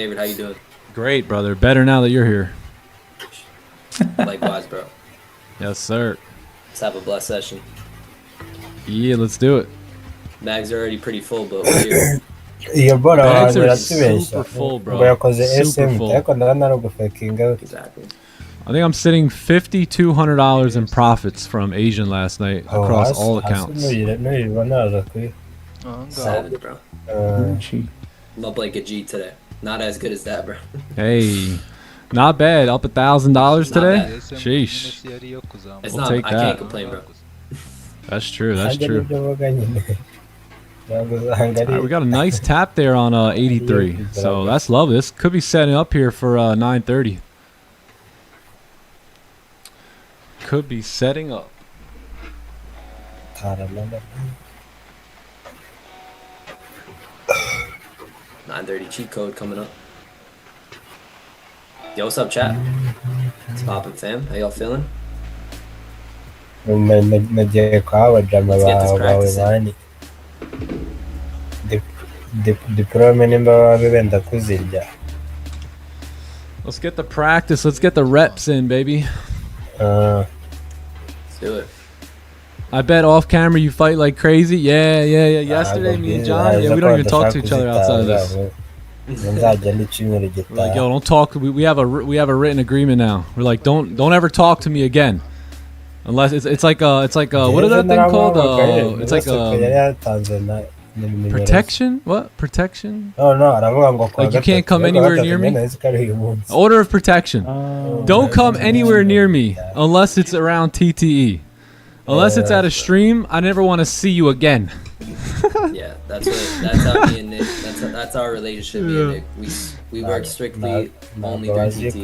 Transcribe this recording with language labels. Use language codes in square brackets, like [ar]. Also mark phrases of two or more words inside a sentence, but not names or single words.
[en] How you doing? Great, brother. Better now that you're here. Likewise, bro. Yes, sir. Let's have a blessed session. Yeah, let's do it. Bags are already pretty full, but we're here. [rw] iyo bora [en] Bags [rw] abantu [en] are [rw] baratubeshya [en] super full, bro. [rw] ngo yakoze [en] Super SM full. [rw] ariko ndabona ari ugufekinga [en] Exactly. I think I'm sitting $5,200 in profits from Asian last night across all accounts. [rw] nuyibona aza kuri [en] Savage, bro. Gucci. I'm up like a G today. Not as good as that, bro. Hey, not bad. Up $1,000 today. bad. Sheesh. It's We'll not. take I that. can't complain, bro. That's true. That's [rw] Nanjye [en] true. [rw] nibyo mvuga nyine ntabwo usanga [en] All right, [rw] ari [en] we got a nice tap there on 83. So that's lovely. This could be setting up here for 9:30. Could be setting up. [rw] taramana [en] 9:30 cheat code coming up. Yo, what's up, chat? It's poppin', fam. How y'all feeling? [rw] nagiye kuhaba jama [en] Let's get this [rw] bawe [en] practicing. [rw] bani diplome nimba baba benda kuzirya [en] Let's get the practice. Let's get the reps in, baby. Let's do it. I bet off camera you fight like crazy. Yeah. Yesterday, me and John, yeah, we don't even talk to each other outside of this. [rw] nzajya n'icyumweru [en] We're like, yo, [rw] gitaha [en] don't talk. We have a written agreement now. We're like, don't ever talk to me again, unless it's like what is that thing called? It's like [rw] yari yatanze na nimero [en] protection. What protection? [rw] no aravuga ngo kuwa [en] Like you can't [rw] gatatu, [en] come [rw] kuwa [en] anywhere [rw] gatatu [en] near me? [rw] nyine nzi ko ari uyu munsi. [en] Order of protection. Oh, Don't come anywhere near me unless it's around TTE. Unless it's at a stream, I never want to see you again. Yeah, that's how me and Nick. That's our relationship. Me and Nick. We work strictly only through TT.